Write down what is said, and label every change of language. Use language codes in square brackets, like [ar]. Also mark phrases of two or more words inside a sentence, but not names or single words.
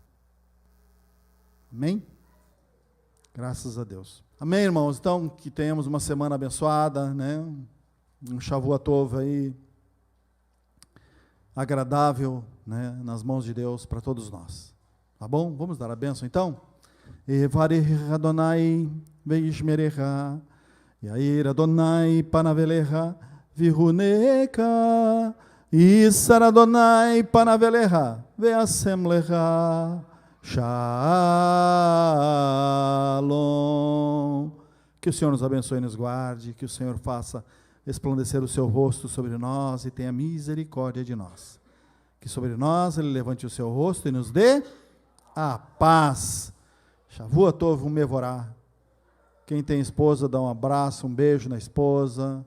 [pt] Amém? Graças a Deus. Amém, irmãos? Então, que tenhamos uma semana abençoada, né? Um [he] שבוע טוב [pt] aí, agradável, né? Nas mãos de Deus para todos nós. Tá bom? Vamos dar a bênção, então? [he] יברכך אדוני וישמרך יאר אדוני פניו אליך ויחנך ישא אדוני פניו אליך וישם לך שלום. [pt] Que o Senhor nos abençoe e nos guarde, que o Senhor faça resplandecer o seu rosto sobre nós e tenha misericórdia de nós. Que sobre nós Ele levante o seu rosto e nos dê a paz. [he] שבוע טוב ומבורך. [pt] Quem tem esposa, dá um abraço, um beijo na esposa.